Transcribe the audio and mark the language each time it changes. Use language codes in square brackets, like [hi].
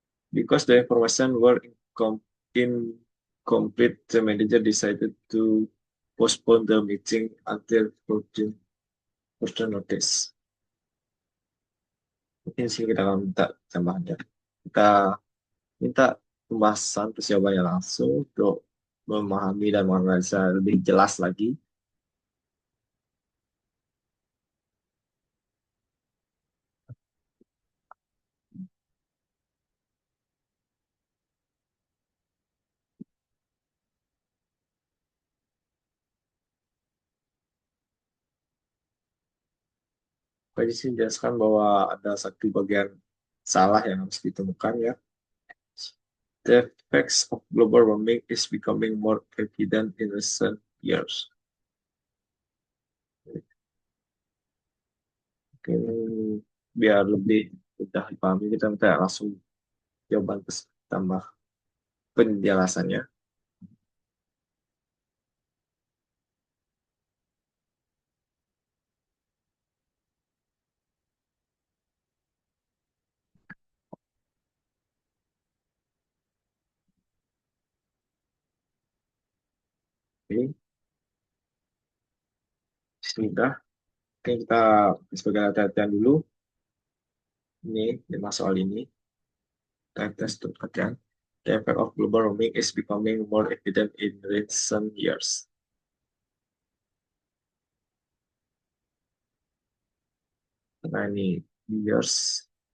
[en] Because the information were incomplete, the manager decided to postpone the meeting until further notice. [id] Mungkin sih kita akan minta tambahannya. Kita minta pembahasan persiapannya langsung untuk memahami dan menganalisa lebih jelas lagi. Tadi sih jelaskan bahwa ada satu bagian salah yang harus ditemukan ya. [en] The effects of global warming is becoming more evident in recent years. [id] Mungkin biar lebih mudah dipahami kita minta langsung jawaban terus tambah penjelasannya. Oke, sudah. Oke, kita sebagai hati-hatian dulu. Ini 5 soal ini. Kita tes untuk hatian. [en] The effect of global warming is becoming more evident in recent years. [id] Nah ini years.